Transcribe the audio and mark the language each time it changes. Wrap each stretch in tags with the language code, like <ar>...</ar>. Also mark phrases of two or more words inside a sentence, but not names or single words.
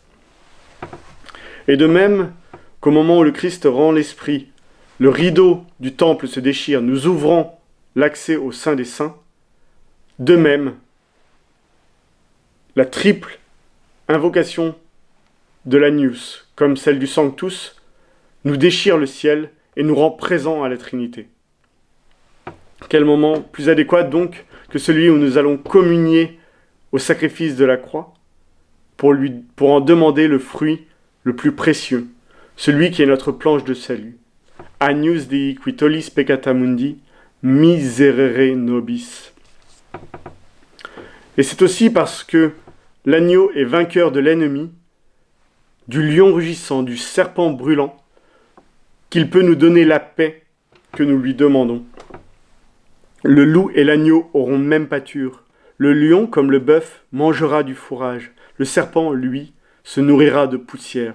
<fr>Et de même qu'au moment où le Christ rend l'esprit, le rideau du temple se déchire, nous ouvrant l'accès au Saint des Saints, de même, la triple invocation de l'Agnus, comme celle du Sanctus, nous déchire le ciel et nous rend présents à la Trinité. Quel moment plus adéquat donc que celui où nous allons communier au sacrifice de la croix pour en demander le fruit le plus précieux, celui qui est notre planche de salut.</fr> <la>Agnus Dei qui tollis peccata mundi, miserere nobis.</la> <fr>Et c'est aussi parce que l'agneau est vainqueur de l'ennemi, du lion rugissant, du serpent brûlant, qu'il peut nous donner la paix que nous lui demandons. Le loup et l'agneau auront même pâture. Le lion, comme le bœuf, mangera du fourrage. Le serpent, lui, se nourrira de poussière.</fr>